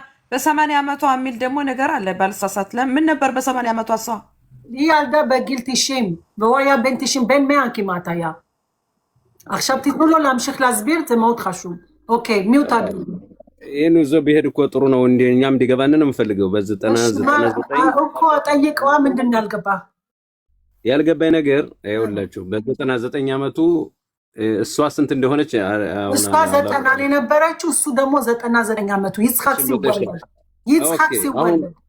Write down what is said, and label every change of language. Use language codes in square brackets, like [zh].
[am] በ80 ዓመቷ የሚል ደግሞ ነገር አለ ባልሳሳት። ምን ነበር በ80 ዓመቷ ሰው [he] ילדה בגיל 90 והוא היה בן 90 בן 100 כמעט היה. עכשיו תתנו לו להמשיך להסביר, זה מאוד חשוב. אוקיי, מי אותה? [am] ይሄን ይዞ ቢሄድ እኮ ጥሩ ነው። እኛም እንዲገባን ነው የምፈልገው። በ99 እኮ ጠይቀዋ። ምንድን ነው ያልገባኝ ነገር? ይኸውላችሁ በ99 ዓመቱ እሷ ስንት እንደሆነች እሷ 90 የነበረችው እሱ ደግሞ 99 ዓመቱ ይስሐቅ ሲወለድ